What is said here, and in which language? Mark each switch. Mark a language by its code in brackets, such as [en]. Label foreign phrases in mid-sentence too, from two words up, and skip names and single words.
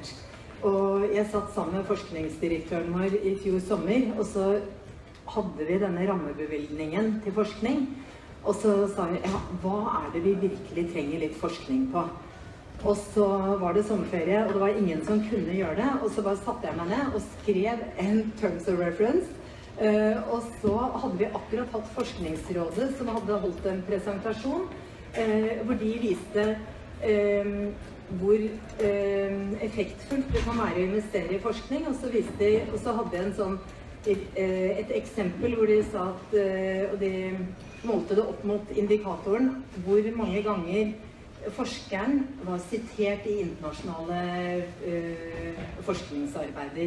[no] Og jeg satt sammen med forskningsdirektøren vår i fjor sommer, og så hadde vi denne rammebevilgningen til forskning. Og så sa jeg, ja, hva det vi virkelig trenger litt forskning på? Og så var det sommerferie, og det var ingen som kunne gjøre det. Og så bare satte jeg meg ned og skrev en [en] terms of reference. [no] Og så hadde vi akkurat hatt Forskningsrådet som hadde holdt en presentasjon, hvor de viste hvor effektfullt det kan være å investere i forskning. Og så hadde jeg et eksempel hvor de sa at de målte det opp mot indikatoren hvor mange ganger forskeren var sitert i internasjonale forskningsarbeider.